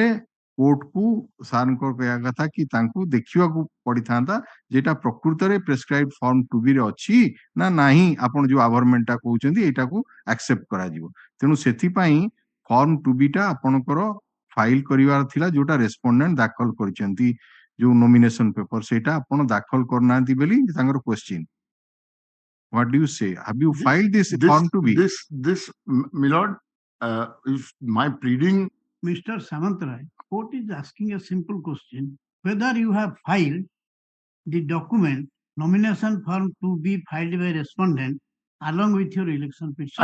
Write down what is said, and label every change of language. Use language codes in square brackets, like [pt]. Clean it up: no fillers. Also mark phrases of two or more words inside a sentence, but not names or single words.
[or] କୋର୍ଟକୁ ସାର୍ଙ୍କ କହିବା କଥା କି ତାଙ୍କୁ ଦେଖିବାକୁ ପଡିଥାନ୍ତା ଯେଟା ପ୍ରକୃତରେ [en] prescribed form 2B [or] ରେ ଅଛି ନା ନାହିଁ ଆପଣ ଯୋଉ ଆଭରମେଣ୍ଟଟା କହୁଛନ୍ତି ଏଇଟାକୁ ଆକ୍ସେପ୍ଟ କରାଯିବ ତେଣୁ ସେଥିପାଇଁ ଫର୍ମ 2B ଟା ଆପଣଙ୍କର ଫାଇଲ କରିବାର ଥିଲା ଯୋଉଟା ରେସ୍ପୋଣ୍ଡେଣ୍ଟ ଦାଖଲ କରିଛନ୍ତି ଯୋଉ [en] nomination paper [or] ସେଇଟା ଆପଣ ଦାଖଲ କରିନାହାନ୍ତି ବୋଲି ତାଙ୍କର କ୍ୱେଶ୍ଚିନ୍ [en] what do you say have you filed this form 2B this Milord, if my pleading Mr. Samantray, court is asking a simple question whether you have filed the document nomination form 2B filed by respondent along with your election petition.